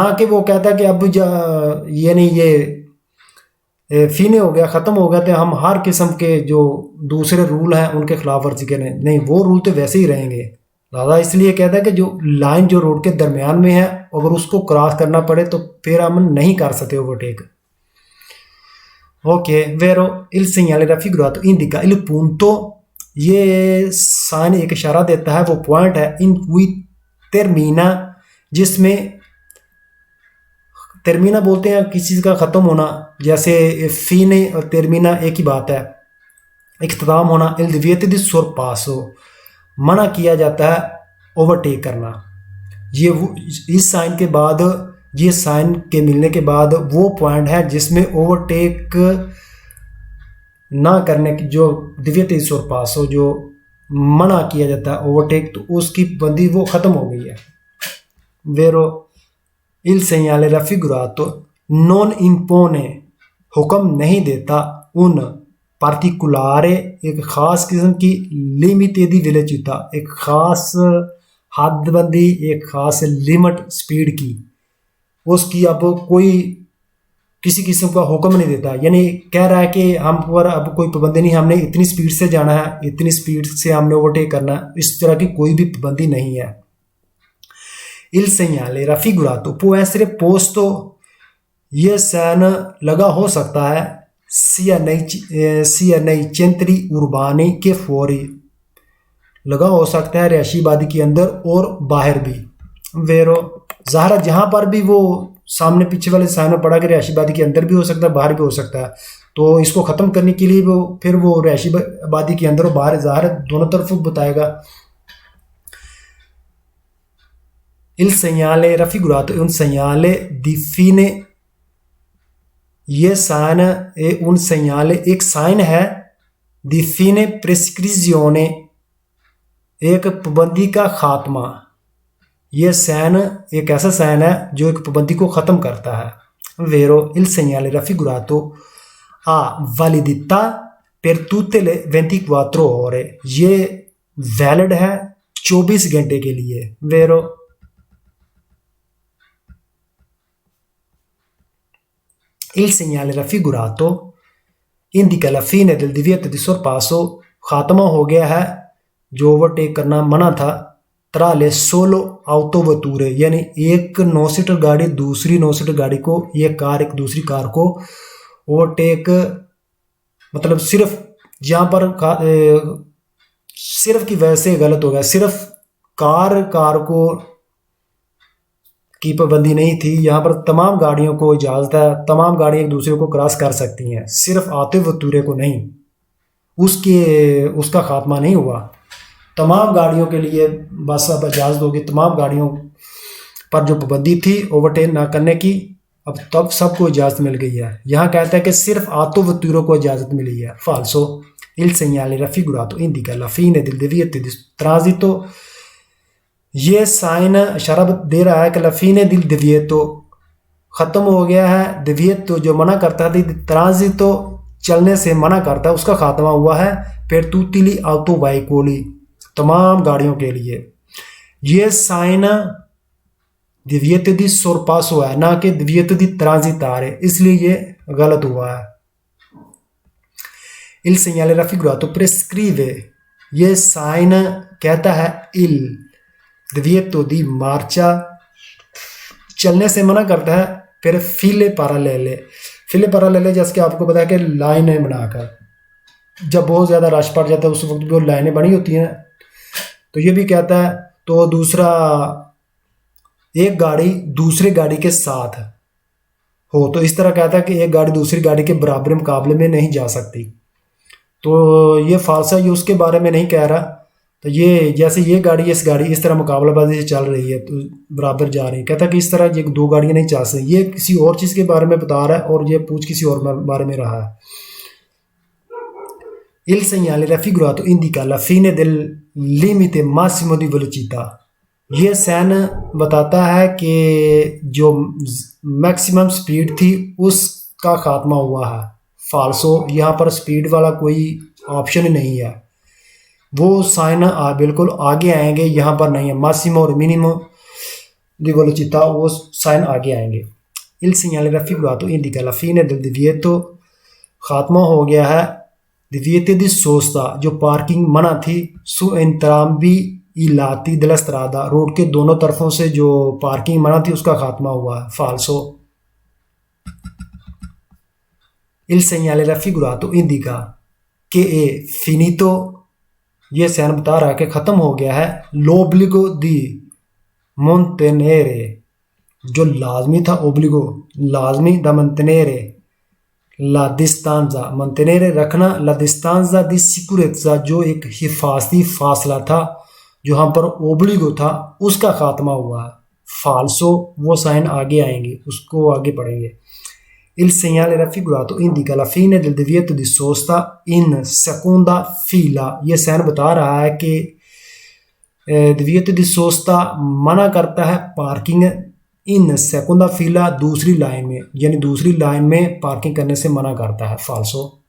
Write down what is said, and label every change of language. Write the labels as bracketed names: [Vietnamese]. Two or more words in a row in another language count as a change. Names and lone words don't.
[Hindi] ना कि वो कहता कि अब ये नहीं, ये फीने हो गया, ख़त्म हो गया, तो हम हर किस्म के जो दूसरे रूल हैं उनके खिलाफ वर्जी करें। नहीं, वो रूल तो वैसे ही रहेंगे। दादा इसलिए कहता है कि जो लाइन जो रोड के दरमियान में है, अगर उसको क्रॉस करना पड़े तो फिर हम नहीं कर सकते ओवरटेक। [Italian] ओके, vero il segnale raffigurato indica il punto, [Hindi] ये साइन एक इशारा देता है, वो पॉइंट है, [Italian] in cui termina, [Hindi] जिसमें termina बोलते हैं किसी चीज़ का ख़त्म होना, जैसे fine और termina एक ही बात है, इख्तिताम होना। [Italian] il divieto di sorpasso, [Hindi] मना किया जाता है ओवरटेक करना। ये इस साइन के बाद, ये साइन के मिलने के बाद वो पॉइंट है जिसमें ओवरटेक ना करने की, जो [Italian] divieto sorpasso, [Hindi] जो मना किया जाता है ओवरटेक, तो उसकी बंदी वो ख़त्म हो गई है। [Italian] vero il segnale raffigurato non impone, [Hindi] हुक्म नहीं देता, [Italian] un particolare, [Hindi] एक ख़ास किस्म की, [Italian] limite di velocità, [Hindi] एक ख़ास हदबंदी, एक ख़ास लिमिट स्पीड की, उसकी अब कोई किसी किस्म का हुक्म नहीं देता। यानी कह रहा है कि हम पर अब कोई पाबंदी नहीं, हमने इतनी स्पीड से जाना है, इतनी स्पीड से हमने ओवरटेक करना है, इस तरह की कोई भी पाबंदी नहीं है। [Italian] il segnale raffigurato può essere posto, [Hindi] ये साइन लगा हो सकता है, [Italian] sia nei centri urbani के fuori, [Hindi] लगा हो सकता है रिहायशी आबादी के अंदर और बाहर भी। वेरो ज़ाहिर है जहाँ पर भी वो सामने पीछे वाले साइन में पड़ा कि रिहायशी आबादी के अंदर भी हो सकता है, बाहर भी हो सकता है, तो इसको ख़त्म करने के लिए वो फिर वो रिहायशी आबादी के अंदर और बाहर, ज़ाहिर है दोनों तरफ बताएगा। [Italian] il segnale raffigurato è un segnale di fine, [Hindi] ये साइन [Italian] un segnale, [Hindi] एक साइन है, [Italian] di fine prescrizione, [Hindi] एक पाबंदी का खात्मा। ये साइन एक ऐसा साइन है जो एक पाबंदी को ख़त्म करता है। [Italian] वेरो il segnale raffigurato ha validità per tutte le 24 ore, [Hindi] ये वैलिड है 24 घंटे के लिए। [Italian] वेरो il segnale raffigurato indica la fine del divieto di sorpasso, [Hindi] खात्मा हो गया है जो ओवरटेक करना मना था, [Italian] tra le solo autovetture, [Hindi] यानी एक 9 सीटर गाड़ी दूसरी 9 सीटर गाड़ी को, ये कार एक दूसरी कार को ओवरटेक, मतलब सिर्फ यहाँ पर सिर्फ की वजह से गलत हो गया, सिर्फ कार को की पाबंदी नहीं थी, यहाँ पर तमाम गाड़ियों को इजाज़त है, तमाम गाड़ियाँ एक दूसरे को क्रॉस कर सकती हैं, सिर्फ [Italian] auto vetture [Hindi] को नहीं, उसका खात्मा नहीं हुआ। तमाम गाड़ियों के लिए बस अब इजाज़त होगी, तमाम गाड़ियों पर जो पाबंदी थी ओवरटेक ना करने की, अब तब सबको इजाज़त मिल गई है। यहाँ कहता है कि सिर्फ [Italian] auto vetture [Hindi] को इजाज़त मिली है। [Italian] फाल्सो il segnale raffigurato indica la fine del divieto di transito, [Hindi] ये साइन इशारा दे रहा है कि [Italian] la fine del divieto, [Hindi] ख़त्म हो गया है, दिव्येतो जो मना करता था, ट्रांजितो चलने से मना करता है, उसका खात्मा हुआ है। फिर [Italian] tutti gli autoveicoli, [Hindi] तमाम गाड़ियों के लिए। ये साइन [Italian] divieto di sorpasso [Hindi] है, ना कि [Italian] divieto di transitare, [Hindi] इसलिए ये गलत हुआ है। [Italian] il segnale raffigurato prescrive, [Hindi] ये साइन कहता है [Italian] il divieto di marcia, [Hindi] चलने से मना करता है। फिर [Italian] file parallele, [Hindi] जैसे कि आपको पता है कि लाइनें बनाकर, जब बहुत ज़्यादा रश पड़ जाता है उस वक्त भी वो लाइनें बनी होती हैं, तो ये भी कहता है। तो दूसरा, एक गाड़ी दूसरी गाड़ी के साथ हो, तो इस तरह कहता है कि एक गाड़ी दूसरी गाड़ी के बराबर मुकाबले में नहीं जा सकती, तो ये फालसा, ये उसके बारे में नहीं कह रहा। तो ये जैसे ये गाड़ी इस गाड़ी इस तरह मुकाबलाबाजी से चल रही है, तो बराबर जा रही है, कहता कि इस तरह ये दो गाड़ियाँ नहीं चल सकती, ये किसी और चीज़ के बारे में बता रहा है और ये पूछ किसी और बारे में रहा है। [Italian] il segnale raffigurato indica la fine del limite massimo di velocità, [Hindi] ये साइन बताता है कि जो मैक्सिमम स्पीड थी उसका खात्मा हुआ है। फाल्सो, यहाँ पर स्पीड वाला कोई ऑप्शन ही नहीं है। वो साइन बिल्कुल आगे आएंगे, यहाँ पर नहीं है मासिमो और [Italian] minimo di velocità, [Hindi] वो साइन आगे आएंगे। [Italian] il segnale raffigurato indica la fine del divieto, [Hindi] खात्मा हो गया है [Italian] divieto di sosta, [Hindi] जो पार्किंग मना थी, [Italian] su entrambi i lati della strada, [Hindi] रोड के दोनों तरफों से जो पार्किंग मना थी उसका खात्मा हुआ है, [Italian] falso। il segnale raffigurato indica che è finito, [Hindi] ये साइन बता रहा है कि खत्म हो गया है [Italian] l'obbligo di mantenere, [Hindi] जो लाजमी था [Italian] ओब्लिगो लाजमी, द mantenere la distanza, mantenere रखना, la distanza di sicurezza, [Hindi] जो एक हिफाजती फासला था, जो यहाँ पर ओब्लिगो था उसका खात्मा हुआ है, फाल्सो। वो साइन आगे आएंगे, उसको आगे पढ़ेंगे। [Italian] il segnale raffigurato indica la fine del divieto di sosta in seconda fila, [Hindi] ये साइन बता रहा है कि [Italian] divieto di sosta [Hindi] मना करता है पार्किंग [Italian] in seconda fila, [Hindi] दूसरी लाइन में, यानी दूसरी लाइन में पार्किंग करने से मना करता है, फाल्सो।